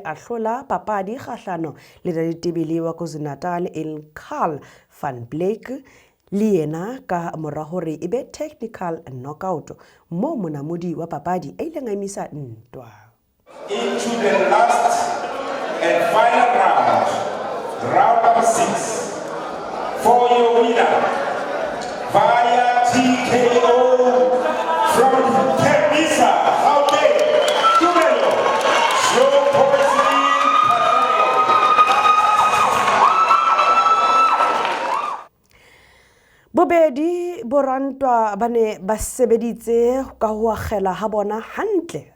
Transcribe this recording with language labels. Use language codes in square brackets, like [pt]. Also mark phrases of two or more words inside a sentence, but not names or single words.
[st] a hlola papadi kgahlano le ditebele wa KwaZulu-Natal Carl van Blyk le yena ka mora hore e be [en] technical knockout [st] mo monamodi wa papadi a ile a emisa ntwa. [en] Into the last and final round, round number 6, for your winner via TKO from Tembisa, Gauteng, Tumelo [st] Bobedi borantwa bane ba sebeditse ka ho akgela ha bona hantle.